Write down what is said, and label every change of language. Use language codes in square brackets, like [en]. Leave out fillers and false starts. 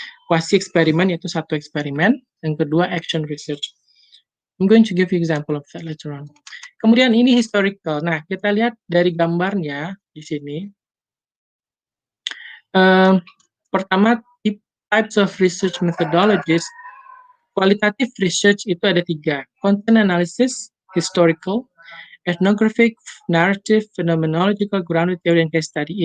[id] Quasi eksperimen yaitu satu eksperimen, yang kedua action research. [en] I'm going to give you example of that later on. [id] Kemudian ini historical. Nah, kita lihat dari gambarnya di sini. [en] Pertama, types of research methodologies. Qualitative research [id] itu ada 3. [en] Content analysis, historical, ethnographic, narrative, phenomenological, grounded theory, and case study.